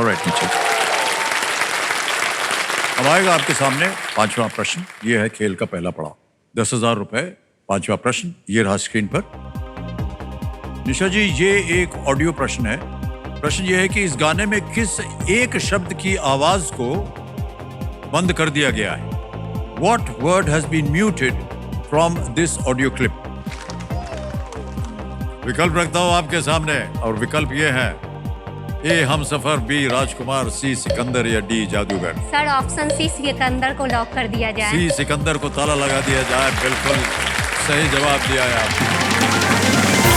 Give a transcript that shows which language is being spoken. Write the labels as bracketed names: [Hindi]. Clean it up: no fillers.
[Hindi] Alright teacher, अब आएगा आपके सामने 5वां प्रश्न। ये है खेल का पहला पड़ाव, 10,000 रुपए। 5वां प्रश्न ये रहा स्क्रीन पर। निशा जी, ये एक ऑडियो प्रश्न है। प्रश्न ये है कि इस गाने में किस एक शब्द की आवाज को बंद कर दिया गया है? [English] What word has been muted from this audio clip? [Hindi] विकल्प रखता हूं आपके सामने, और विकल्प ये है: ए हमसफर, बी राजकुमार, सी सिकंदर, या डी जादूगर। सर ऑप्शन सी सिकंदर को लॉक कर दिया जाए। सी सिकंदर को ताला लगा दिया जाए। बिल्कुल सही जवाब दिया है आपने।